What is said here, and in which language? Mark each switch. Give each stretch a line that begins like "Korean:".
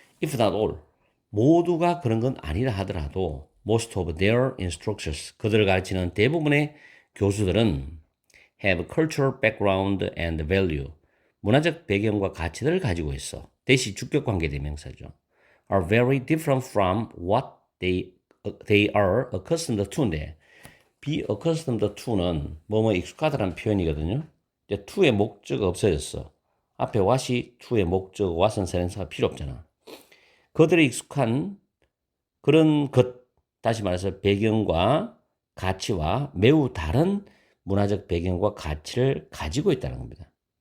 English: if not all,
Korean: 모두가 그런 건 아니라 하더라도
English: most of their instructors,
Korean: 그들을 가르치는 대부분의 교수들은
English: have cultural background and value,
Korean: 문화적 배경과 가치들을 가지고 있어. 대시 주격관계 대명사죠.
English: are very different from what they are accustomed to인데 be accustomed to는
Korean: 뭐뭐 익숙하다라는 표현이거든요. 이제 to의 목적이 없어졌어. 앞에 what이 to의 목적, what은 세련사가 필요 없잖아. 그들의 익숙한 그런 것, 다시 말해서 배경과 가치와 매우 다른 문화적 배경과 가치를 가지고 있다는 겁니다.